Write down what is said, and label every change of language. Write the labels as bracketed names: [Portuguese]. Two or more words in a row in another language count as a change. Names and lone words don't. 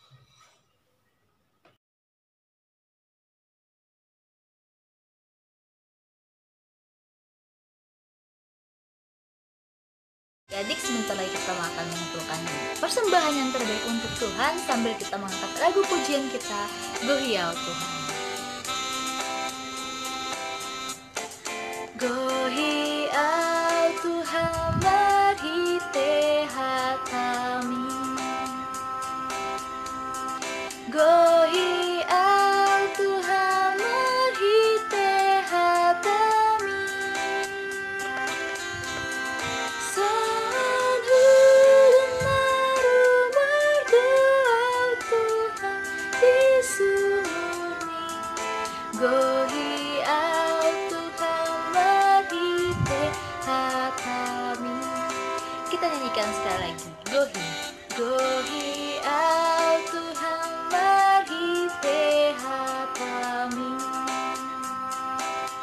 [Indonesian] Adik, sebentar lagi kita akan mengumpulkan persembahan yang terbaik untuk Tuhan sambil kita mengangkat lagu pujian kita, [Batak Toba] Gohiau Tuhan. Gohiau Tuhan merhite hatami, Gohiau Tuhan merhite hatami, Gohiau Tuhan merhite hatami. [Indonesian] Kita nyanyikan sekali lagi. [Batak Toba] Gohiau Tuhan merhite hatami.